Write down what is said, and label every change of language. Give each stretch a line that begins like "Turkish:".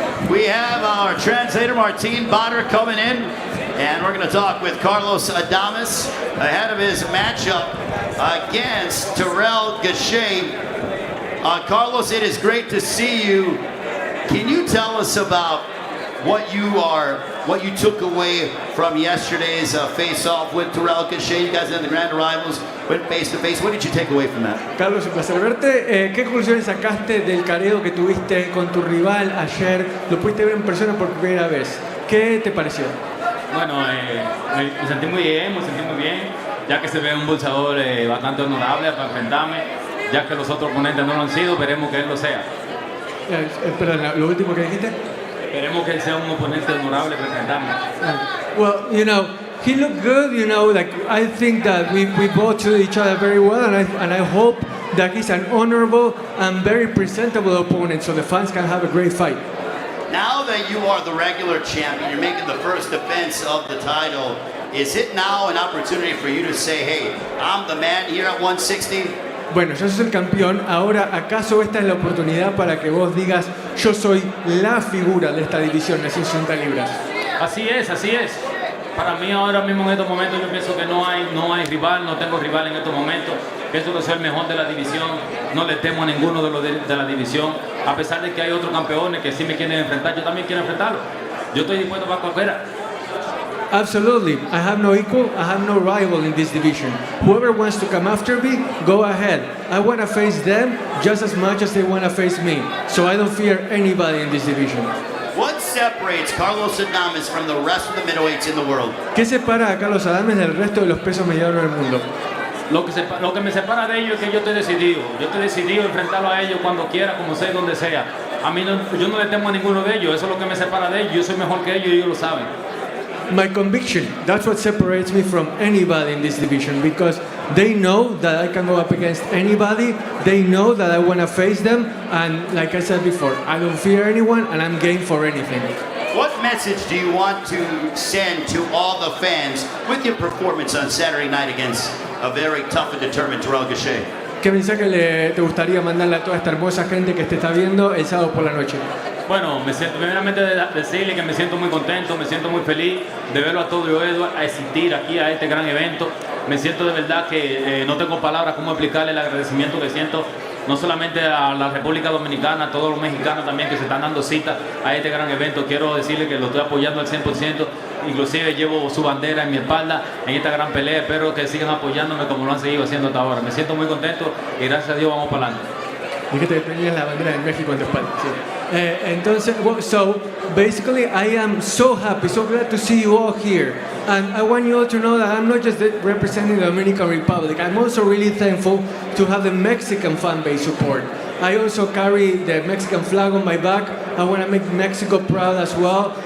English: We have our translator, Martine Botter, coming in, and we're going to talk with Carlos Adames ahead of his matchup against Terrell Gausha. Carlos, it is great to see you. Can you tell us about what you took away from yesterday's face-off with Terrell Gausha? You guys had the grand arrivals, went face-to-face. What did you take away from that?
Spanish: Carlos, un placer verte. ¿Qué conclusiones sacaste del careo que tuviste con tu rival ayer? Lo pudiste ver en persona por primera vez. ¿Qué te pareció? Bueno, me sentí muy bien, ya que se ve un boxeador bastante honorable para enfrentarme. Ya que los otros oponentes no lo han sido, veremos que él lo sea. Perdón, lo último que dijiste. Esperemos que él sea un oponente honorable para enfrentarme.
English: Well, he looked good, like I think that we both treated each other very well, and I hope that he's an honorable and very presentable opponent so the fans can have a great fight. Now that you are the regular champion, you're making the first defense of the title. Is it now an opportunity for you to say, hey, I'm the man here at 160?
Spanish: Bueno, ya sos el campeón, ahora ¿acaso esta es la oportunidad para que vos digas yo soy la figura de esta división de 160 libras? Así es, así es. Para mí ahora mismo en estos momentos yo pienso que no hay rival, no tengo rival en estos momentos. Pienso que soy el mejor de la división, no le temo a ninguno de los de la división. A pesar de que hay otros campeones que sí me quieren enfrentar, yo también quiero enfrentarlo. Yo estoy dispuesto para cualquiera.
English: Absolutely. I have no equal, I have no rival in this division. Whoever wants to come after me, go ahead. I want to face them just as much as they want to face me. So I don't fear anybody in this division. What separates Carlos Adames from the rest of the middleweights in the world?
Spanish: ¿Qué separa a Carlos Adames del resto de los pesos medianos del mundo? Lo que me separa de ellos es que yo estoy decidido. Yo estoy decidido a enfrentarlo a ellos cuando quiera, como sea, donde sea. A mí yo no le temo a ninguno de ellos. Eso es lo que me separa de ellos. Yo soy mejor que ellos y ellos lo saben.
English: My conviction, that's what separates me from anybody in this division, because they know that I can go up against anybody, they know that I want to face them, and like I said before, I don't fear anyone and I'm game for anything. What message do you want to send to all the fans with your performance on Saturday night against a very tough and determined Terrell Gausha?
Spanish: ¿Qué mensaje te gustaría mandarle a toda esta hermosa gente que te está viendo el sábado por la noche? Bueno, me siento, primeramente decirle que me siento muy contento, me siento muy feliz de verlo a todo Edward a asistir aquí a este gran evento. Me siento de verdad que no tengo palabras cómo explicarle el agradecimiento que siento no solamente a la República Dominicana, a todos los mexicanos también que se están dando cita a este gran evento. Quiero decirle que lo estoy apoyando al 100%, inclusive llevo su bandera en mi espalda en esta gran pelea. Espero que sigan apoyándome como lo han seguido haciendo hasta ahora. Me siento muy contento y gracias a Dios vamos para adelante. Dijiste que tenías la bandera de México en tu espalda. Sí.
English: Entonces, so basically, I am so happy, so glad to see you all here. And I want you all to know that I'm not just representing the Dominican Republic. I'm also really thankful to have the Mexican fan base support. I also carry the Mexican flag on my back. I want to make Mexico proud as well.